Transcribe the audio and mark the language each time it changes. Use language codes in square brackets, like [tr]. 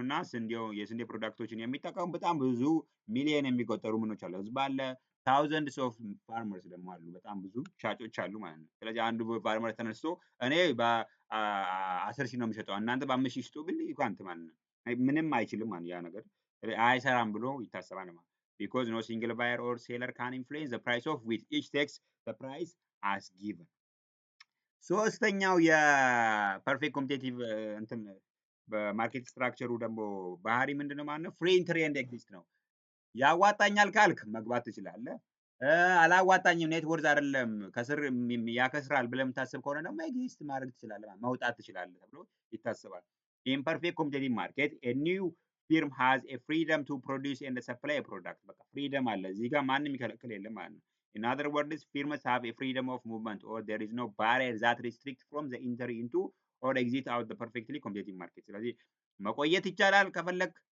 [am] ስንዴው የስንዴ ፕሮዳክቶችን የሚጠቀሙ በጣም ብዙ ሚሊዮን የሚቆጠሩ ምኖች አሉ፣ ህዝብ አለ። ታውዘንድስ ኦፍ ፋርመርስ ደግሞ አሉ፣ በጣም ብዙ ሻጮች አሉ ማለት ነው። ስለዚህ አንዱ ፋርመር ተነስቶ እኔ በ10 ሺህ ነው የሚሸጠው እናንተ በ5 ሺህ ሽጡ ብል ይኳንት ማለት ነው ምንም አይችልም ማለት ያ ነገር አይሰራም ብሎ ይታሰባል ማለት ነው። [en] because no single buyer or seller can influence the price of wheat. Each takes the price as given. [am] ሶስተኛው የፐርፌክት ኮምፒቴቲቭ እንትን በማርኬት ስትራክቸሩ ደግሞ ባህሪ ምንድነው ማለት ነው? ፍሪ ኢንትሪ ኤንድ ኤግዚት ነው። ያዋጣኛል ካልክ መግባት ትችላለህ። አላዋጣኝም ኔትወርዝ አይደለም ከስር ያከስራል ብለህ የምታስብ ከሆነ ደግሞ ኤግዚስት ማድረግ ትችላለህ፣ መውጣት ትችላለህ ተብሎ ይታሰባል። [en] ኢን ፐርፌክት ኮምፒቴቲቭ ማርኬት ኤ ኒው ፊርም ሃዝ ኤ ፍሪደም ቱ ፕሮዲውስ ኤንድ ሰፕላይ ፕሮዳክት። [am] በቃ ፍሪደም አለ እዚህ ጋር ማንም የሚከለክል የለም ማለት ነው። [en] In other words, firms have a freedom of movement or there is no barrier that restrict from the entry into or exit out the perfectly competitive market። [am] ስለዚህ መቆየት ይቻላል ከፈለክ